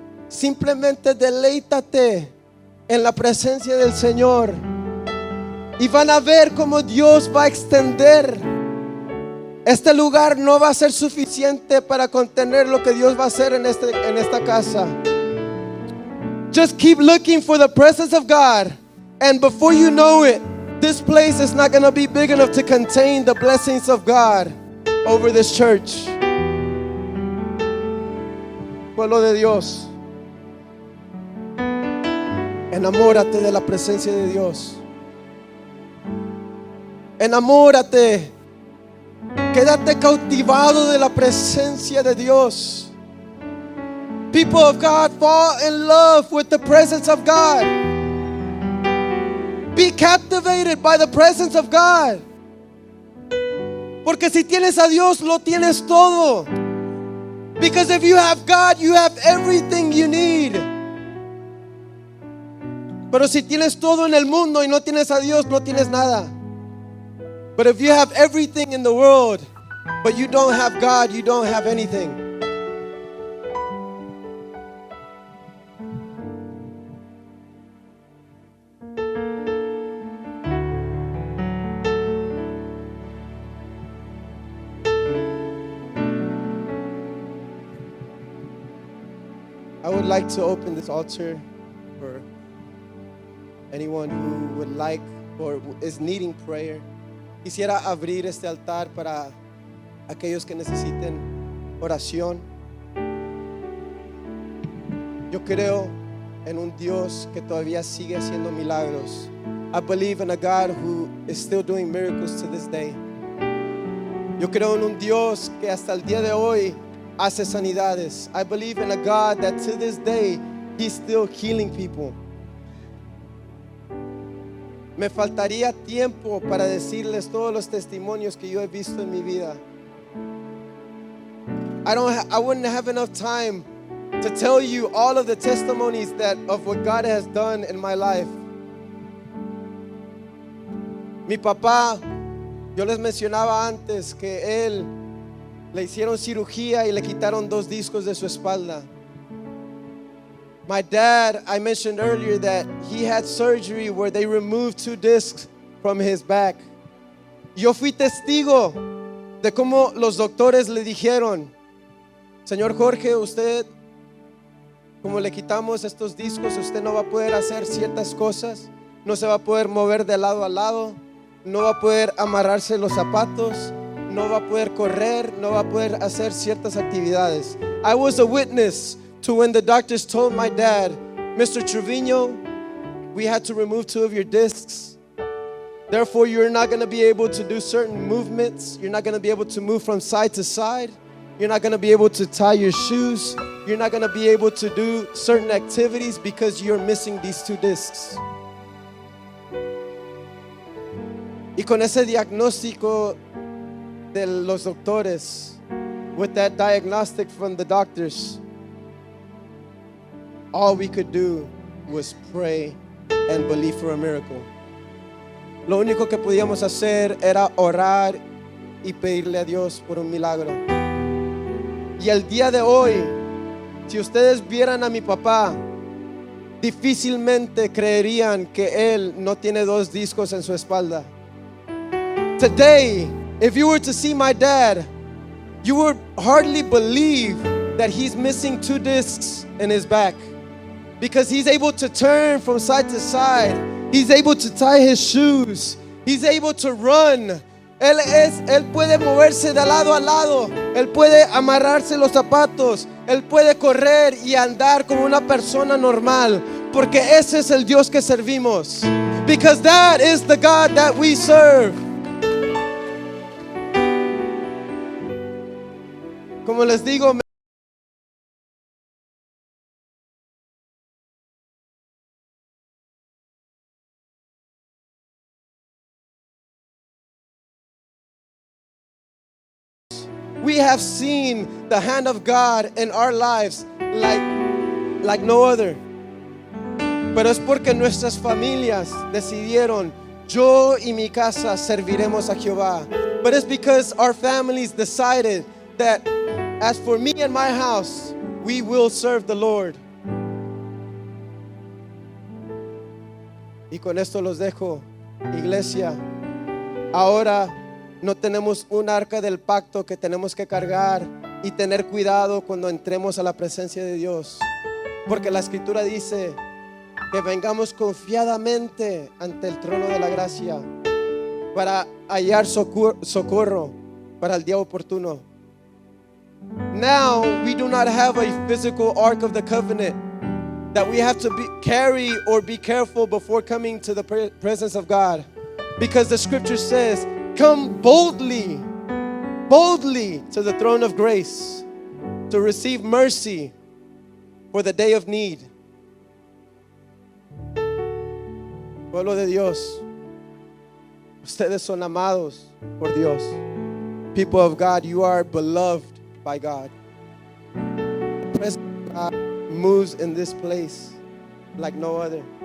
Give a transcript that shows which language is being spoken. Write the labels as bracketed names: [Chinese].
[Spanish] Simplemente deleítate en la presencia del Señor y van a ver cómo Dios va a extender. Este lugar no va a ser suficiente para contener lo que Dios va a hacer en esta casa. [English] Just keep looking for the presence of God, and before you know it, this place is not going to be big enough to contain the blessings of God over this church. [Spanish] Pueblo de Dios, enamórate de la presencia de Dios. Enamórate. Quédate cautivado de la presencia de Dios. [English] People of God, fall in love with the presence of God. Be captivated by the presence of God. [Spanish] Porque si tienes a Dios, lo tienes todo. [English] Because if you have God, you have everything you need. [Spanish] Pero si tienes todo en el mundo y no tienes a Dios, no tienes nada. [English] But if you have everything in the world, but you don't have God, you don't have anything. I would like to open this altar for anyone who would like or is needing prayer. [Spanish] Quisiera abrir este altar para aquellos que necesiten oración. Yo creo en un Dios que todavía sigue haciendo milagros. [English] I believe in a God who is still doing miracles to this day. [Spanish] Yo creo en un Dios que hasta el día de hoy hace sanidades. [English] I believe in a God that to this day He's still healing people. [Spanish] Me faltaría tiempo para decirles todos los testimonios que yo he visto en mi vida. [English] I wouldn't have enough time to tell you all of the testimonies of what God has done in my life. [Spanish] Mi papá, yo les mencionaba antes que él le hicieron cirugía y le quitaron 2 discos de su espalda. [English] My dad, I mentioned earlier that he had surgery where they removed 2 discs from his back. [Spanish] Yo fui testigo de cómo los doctores le dijeron, Señor Jorge, usted, como le quitamos estos discos, usted no va a poder hacer ciertas cosas, no se va a poder mover de lado a lado, no va a poder amarrarse los zapatos, no va a poder correr, no va a poder hacer ciertas actividades. [English] I was a witness to when the doctors told my dad, Mr. Trevino, we had to remove 2 of your discs. Therefore, you're not going to be able to do certain movements. You're not going to be able to move from side to side. You're not going to be able to tie your shoes. You're not going to be able to do certain activities because you're missing these 2 discs. [Spanish] Y con ese diagnóstico de los doctores, [English] with that diagnostic from the doctors, all we could do was pray and believe for a miracle. [Spanish] Lo único que podíamos hacer era orar y pedirle a Dios por un milagro. Y el día de hoy, si ustedes vieran a mi papá, difícilmente creerían que él no tiene 2 discos en su espalda. [English] Today, if you were to see my dad, you would hardly believe that he's missing 2 discs in his back. Because he's able to turn from side to side. He's able to tie his shoes. He's able to run. [Spanish] Él puede moverse de lado a lado. Él puede amarrarse los zapatos. Él puede correr y andar como una persona normal. Porque ese es el Dios que servimos. [English] Because that is the God that we serve. [Spanish] Como les digo, [English] we have seen the hand of God in our lives like no other. [Spanish] Pero es porque nuestras familias decidieron, yo y mi casa serviremos a Jehová. [English] But it's because our families decided that as for me and my house, we will serve the Lord. [Spanish] Y con esto los dejo, iglesia. Ahora no tenemos un arca del pacto que tenemos que cargar y tener cuidado cuando entremos a la presencia de Dios, porque la escritura dice que vengamos confiadamente ante el trono de la gracia para hallar socorro para el día oportuno. [English] Now we do not have a physical ark of the covenant that we have to carry or be careful before coming to the presence of God, because the scripture says, come boldly to the throne of grace to receive mercy for the day of need. [Spanish] Pueblo de Dios, ustedes son amados por Dios. [English] People of God, you are beloved by God. The presence of God moves in this place like no other.